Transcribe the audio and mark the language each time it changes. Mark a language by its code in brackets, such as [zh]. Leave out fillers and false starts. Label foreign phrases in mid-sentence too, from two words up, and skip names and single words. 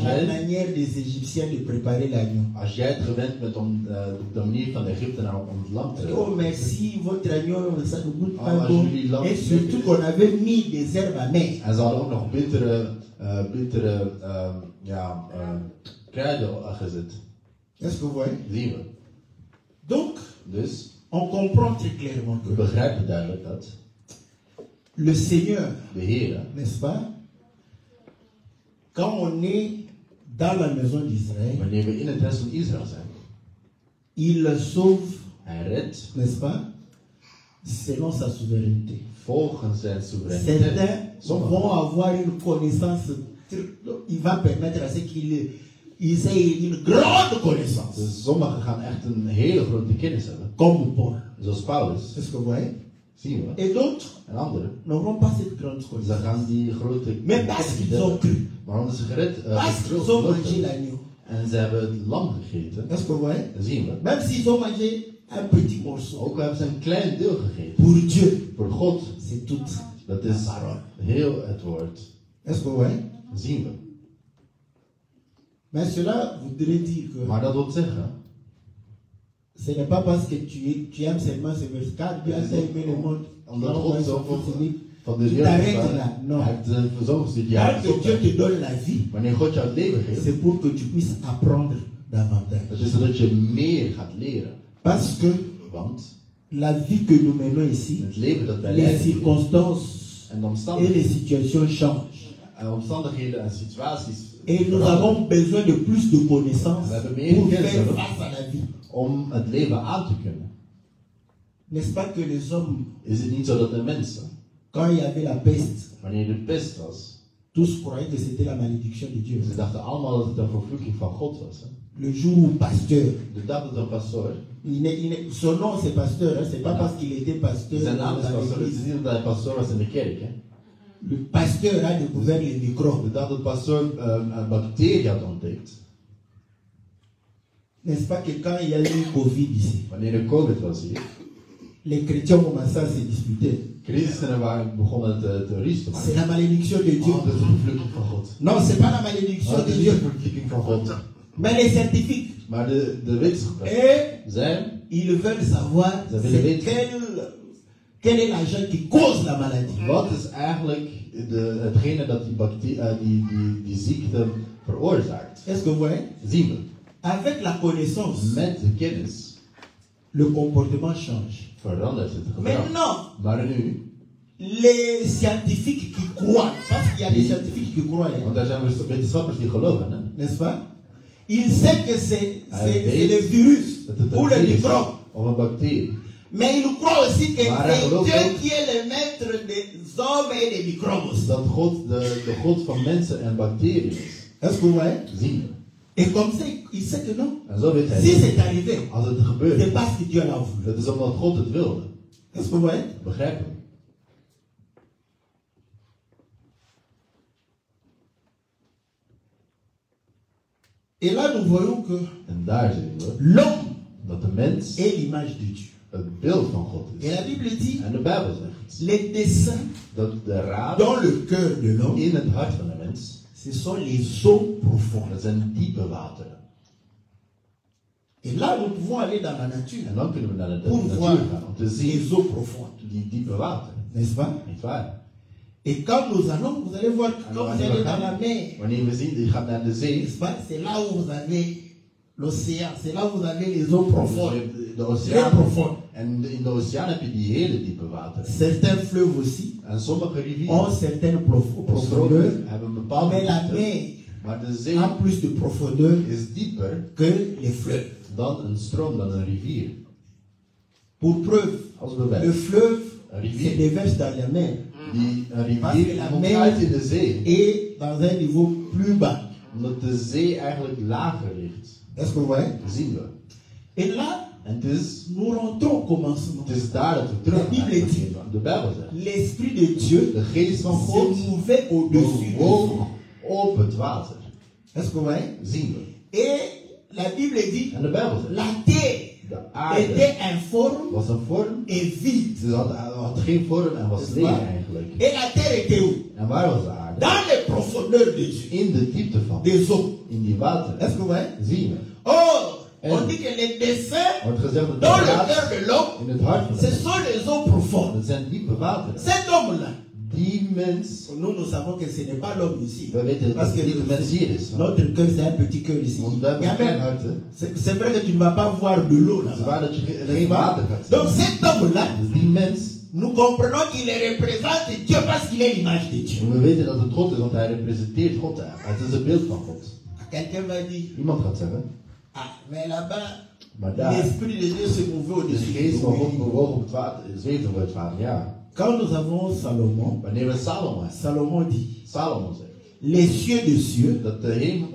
[fr] Marocain. manière des Égyptiens de préparer l'agneau. [nl] Als jij het gewend bent om de manier van de Egyptenaren om het lam te [fr] Oh merci, votre agneau, ça ne goûte pas Ah, bon. [nl] jullie lam- [fr] Et surtout qu'on avait mis des herbes amères. [nl] En ze hadden ook nog bittere kruiden gezet. [fr] Est-ce que vous voyez? [nl] Zie je? [fr] Donc, [nl] Dus [fr] on comprend très clairement [nl] we [fr] que [nl] begrijpen duidelijk dat [fr] le Seigneur, [nl] de Heer, [fr] n'est-ce pas, quand on est dans la maison d'Israël, [nl] wanneer we in het huis van Israël zijn, [fr] il sauve, [nl] hij redt [fr] n'est-ce pas, selon sa souveraineté. [nl] volgens zijn soevereiniteit. [fr] Certains [nl] Sommigen [fr] vont avoir une connaissance, il va permettre à ce qu'ils aient une grande connaissance, [nl] Dus sommigen gaan echt een hele grote kennis hebben, [fr] comme Paul. [nl] zoals Paulus, [fr] Est-ce que vous voyez? [nl] zien we. [fr] Et d'autres [nl] En anderen, [fr] n'auront pas cette grande [nl] ze [fr] connaissance. [nl] gaan die grote [fr] Mais parce qu'ils ont cru, [nl] maar omdat ze gered [fr] parce qu'ils ont [nl] geloofd [fr] mangé [nl] hebben, [fr] l'agneau. [nl] en ze hebben het lam gegeten, [fr] Est-ce que vous voyez? [nl] dan zien we. [fr] Même s'ils ont mangé un petit morceau, [nl] Ook hebben ze een klein deel gegeten. [fr] pour Dieu, [nl] Voor God, [fr] c'est toute [nl] dat [fr] la [nl] is [fr] parole. [nl] heel het woord. [fr] Est-ce que vous voyez? [nl] Zien we. [fr] Mais cela voudrait dire que [nl] Maar dat wil zeggen, [fr] ce n'est pas parce que tu aimes seulement ce verset, car Dieu a tant aimé le monde, [nl] omdat [fr] qu'il a [nl] God [fr] envoyé son [nl] zoveel [fr] Fils unique. [nl] van de [fr] Tu [nl] wereld [fr] t'arrêtes [nl] heeft [fr] là. Non. [nl] Hij heeft zijn zoon gestuurd. Ja, [fr] Quand Dieu te donne la vie, [nl] wanneer God jou het leven geeft, [fr] c'est pour que tu puisses apprendre davantage. [nl] dat is zodat je meer gaat leren. [fr] Parce que [nl] Want [fr] la vie que nous menons ici, [nl] het leven dat wij [fr] les [nl] leiden [fr] circonstances [nl] en de [fr] et les [nl] omstandigheden, [fr] situations changent. [nl] en situaties [fr] Et nous avons besoin de plus de connaissances [nl] We hebben meer [fr] pour [nl] kennis [fr] faire [nl] nodig [fr] face à la vie. [nl] om het leven aan te kunnen. [fr] N'est-ce pas que les hommes, [nl] Is het niet zo dat de mensen, [fr] quand il y avait la peste, [nl] wanneer de pest was, [fr] tous croyaient que c'était la malédiction de Dieu. [nl] ze dachten allemaal dat het een vervloeking van God was. Hè? [fr] Le jour où pasteur, [nl] De dag dat een pastoor, [fr] son nom c'est pasteur, hein, c'est pas parce qu'il était pasteur [nl] zijn naam [fr] dans [nl] is pastoor, het [fr] l'église. [nl] is niet omdat hij pastoor was in de kerk. Hè? [fr] Le pasteur a découvert les microbes. [nl] De dag dat pastoor een bacterie had ontdekt, [fr] N'est-ce pas que quand il y a eu Covid ici, [nl] wanneer er COVID was hier, [fr] les chrétiens commençaient à se disputer. [nl] christenen waren begonnen te ruzie te [fr] C'est [nl] maken. [fr] la malédiction de Dieu. [nl] Oh, dat is een vervloeking van God. [fr] Non, c'est pas la malédiction [nl] Oh, dat [fr] de [nl] is niet [fr] Dieu. [nl] een vervloeking van God. [fr] Mais les scientifiques, [nl] Maar de wetenschappers [fr] et [nl] zijn, [fr] ils veulent savoir Vous avez c'est le quel est l'agent qui cause la maladie. [nl] wat is eigenlijk hetgene dat die ziekte veroorzaakt. [fr] Est-ce que vous voyez? [nl] Zien we. [fr] Avec la connaissance, [nl] Met de kennis [fr] le comportement change. [nl] verandert het gedrag. [fr] Maintenant, [nl] Maar nu, [fr] les scientifiques qui croient, parce qu'il y a des scientifiques qui croient, hein, [nl] want daar zijn wetenschappers die geloven, hè? [fr] n'est-ce pas? Ils savent que c'est [nl] weet [fr] le virus [nl] dat het [fr] ou [nl] een [fr] le [nl] virus [fr] microbe. [nl] of een bacterie. [fr] Mais ils croient aussi que [nl] Maar hij [fr] c'est [nl] gelooft [fr] Dieu [nl] ook [fr] qui est le maître des hommes et des microbes. [nl] Dat God de God van mensen en bacteriën is. [fr] Est-ce que vous voyez? [nl] Zien we. [fr] Et comme ça, il sait que non. [nl] En zo weet hij [fr] Si [nl] dat. [fr] c'est arrivé, [nl] Als het gebeurt, [fr] c'est parce que Dieu l'a voulu. [nl] dat is omdat God het wilde. [fr] Est-ce que vous voyez? [nl] Begrijpen we? [fr] Et là, nous voyons que [nl] En daar zien we [fr] l'homme [nl] dat de mens [fr] est l'image de Dieu. [nl] het beeld van God [fr] Et [nl] is. [fr] la Bible dit, [nl] En de Bijbel zegt [fr] les desseins [nl] dat de raad [fr] dans le cœur de l'homme, [nl] in het hart van de mens, [fr] ce sont les eaux profondes. [nl] dat zijn diepe wateren. [fr] Et là, nous pouvons aller dans la nature [nl] En dan kunnen we naar de [fr] pour voir [nl] natuur gaan om te zien [fr] les eaux profondes. [nl] die diepe wateren. [fr] N'est-ce pas? [nl] Niet waar? [fr] Et quand nous allons, vous allez voir, quand vous allez dans la mer, Wanneer we zien, je gaat naar de zee, n'est-ce pas? C'est là où vous avez l'océan, c'est là où vous avez les eaux profondes. [nl] de [fr] Très [nl] oceaan. [fr] profondes. [nl] En in de oceaan heb je die hele diepe wateren. [fr] Certains fleuves aussi [nl] En sommige rivieren [fr] ont certaines profondeurs, [nl] stromen hebben een bepaalde [fr] mais la [nl] diepte. [fr] mer [nl] Maar de zee [fr] a plus de profondeur [nl] is dieper [fr] que les fleuves. [nl] dan een stroom, dan een rivier. [fr] Pour preuve, [nl] Als [fr] le [nl] bewijs. [fr] fleuve [nl] Een [fr] se [nl] rivier. [fr] déverse dans la mer [nl] Een [fr] Parce que [nl] rivier [fr] la [nl] komt [fr] mer [nl] uit in de zee. [fr] et dans un niveau plus bas. [nl] Omdat de zee eigenlijk lager ligt. [fr] Est-ce que vous voyez? [nl] Zien we. [fr] Et là, [nl] En het is, nous rentrons au commencement. het is daar dat we terug De Bijbel gaan. [fr] dit. [nl] De Bijbel zegt. [fr] L'Esprit de Dieu [nl] De geest van [fr] se [nl] God [fr] mouvait au-dessus des eaux. [nl] bewoog op het water. [fr] Est-ce que vous voyez? [nl] Zien we. [fr] Et la Bible dit, [nl] En de Bijbel zegt. [fr] la terre [nl] De aarde [fr] était informe [nl] was een vorm. [fr] et vide. [nl] Ze had geen vorm en was leeg eigenlijk. [fr] Et la terre était où? [nl] En waar was de aarde? [fr] Dans les profondeurs de Dieu, [nl] In de diepte van. [fr] des eaux. [nl] In die water. [fr] Est-ce que vous voyez? [nl] Zien we. [fr] Or, on [nl] En- [fr] dit que les desseins [nl] Wordt gezegd dat [fr] dans [nl] de [fr] le cœur [nl] raad [fr] de l'homme, [nl] in het hart van de [fr] ce [nl] mens. [fr] sont les eaux profondes. [nl] Dat zijn diepe wateren. [fr] Cet homme-là, [nl] Die mens, [fr] nous savons que ce n'est pas l'homme ici. [nl] we weten [fr] Parce [nl] dat [fr] que [nl] het niet de mens hier is. [fr] notre cœur, c'est un petit cœur ici. [nl] Want we hebben [fr] Il y a [nl] een klein [fr] même- [nl] hart, hè. [fr] C'est vrai que tu ne vas pas voir de l'eau [nl] Het is [fr] là-bas. [nl] waar dat je [fr] N'est-ce [nl] geen [fr] pas? [nl] water gaat zien. [fr] Donc cet homme-là, [nl] Dus die mens, [fr] nous comprenons qu'il représente Dieu parce qu'il est l'image de Dieu. [nl] en we weten dat het God is, want hij representeert God. Het is het beeld van God. [fr] Quelqu'un va dire, [nl] Iemand gaat zeggen, [fr] ah, mais là-bas, [nl] maar daar, [fr] l'Esprit de Dieu se mouvait [nl] de [fr] au-dessus [nl] geest [fr] de [nl] van God [fr] l'eau. [nl] bewoog op het water, zweefde over het water. Ja. [fr] Quand nous avons Salomon, [nl] Wanneer we Salomo hebben, [fr] Salomon dit, [nl] Salomo zegt, [fr] les cieux de cieux, [nl] dat de hemel,